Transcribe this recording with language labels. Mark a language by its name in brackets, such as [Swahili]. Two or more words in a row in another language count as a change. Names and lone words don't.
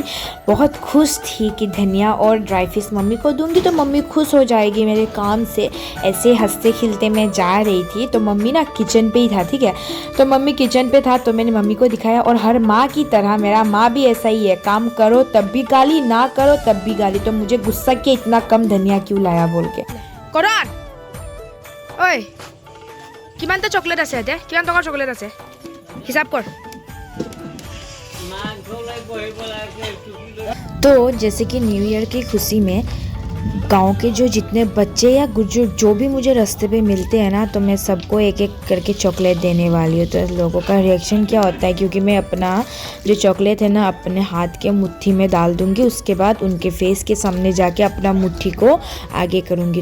[Hindi] बहुत खुश थी कि धनिया और ड्राई फिश मम्मी को दूंगी तो मम्मी खुश हो जाएगी मेरे काम से। ऐसे हंसते खिलते मैं जा रही थी, तो मम्मी ना किचन पे ही था, ठीक है। तो मम्मी किचन पे था तो मैंने मम्मी को दिखाया। और हर माँ की तरह मेरा माँ भी ऐसा ही है, काम करो तब भी गाली, ना करो तब भी गाली। तो मुझे गुस्सा कि इतना कम धनिया क्यों लाया बोल के। [Assamese] কৰাণ ঐ কিমানটা চকলেট আছে এতিয়া? কিমান টকাৰ চকলেট আছে হিচাপ কৰ। [Hindi] तो जैसे कि न्यू ईयर की खुशी में गांव के जो जितने बच्चे या जो भी मुझे रास्ते पे मिलते हैं ना, तो मैं सबको एक एक करके चॉकलेट देने वाली हूँ। तो लोगों का रिएक्शन क्या होता है, क्योंकि मैं अपना जो चॉकलेट है ना अपने हाथ के मुट्ठी में डाल दूँगी, उसके बाद उनके फेस के सामने जाके अपना मुट्ठी को आगे करूँगी।